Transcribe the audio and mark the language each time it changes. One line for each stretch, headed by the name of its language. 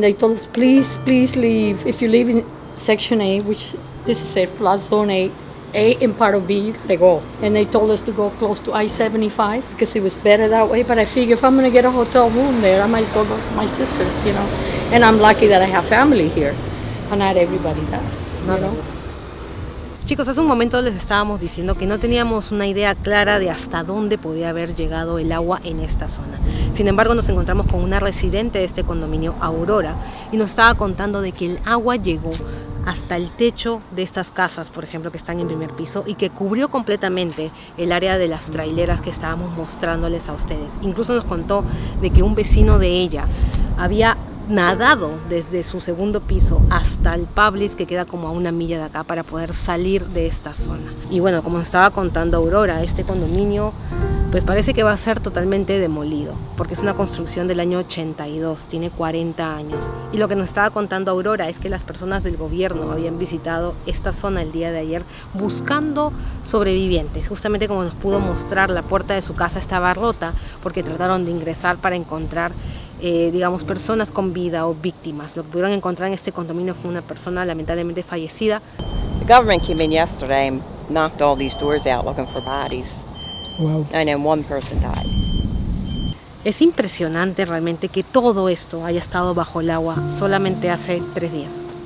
English: They told us, please leave. If you live in Section A, which this is a flood zone A and part of B, you gotta go. And they told us to go close to I-75 because it was better that way. But I figure if I'm gonna get a hotel room there, I might as well go to my sister's, you know. And I'm lucky that I have family here. But not everybody does, you know.
Spanish: Chicos, hace un momento les estábamos diciendo que no teníamos una idea clara de hasta dónde podía haber llegado el agua en esta zona. Sin embargo, nos encontramos con una residente de este condominio, Aurora, y nos estaba contando de que el agua llegó hasta el techo de estas casas, por ejemplo, que están en primer piso, y que cubrió completamente el área de las traileras que estábamos mostrándoles a ustedes. Incluso nos contó de que un vecino de ella había nadado desde su segundo piso hasta el Publix, que queda como a 1 milla de acá, para poder salir de esta zona. Y bueno, como nos estaba contando Aurora, este condominio pues parece que va a ser totalmente demolido, porque es una construcción del año 82, tiene 40 años. Y lo que nos estaba contando Aurora es que las personas del gobierno habían visitado esta zona el día de ayer buscando sobrevivientes. Justamente como nos pudo mostrar, la puerta de su casa estaba rota porque trataron de ingresar para encontrar digamos, personas con vida o víctimas. Lo que pudieron encontrar en este condominio fue una persona lamentablemente fallecida.
English: The government came in yesterday and knocked all these doors out looking for bodies. Wow. And then one person died.
Spanish: Es impresionante realmente que todo esto haya estado bajo el agua solamente hace 3 días.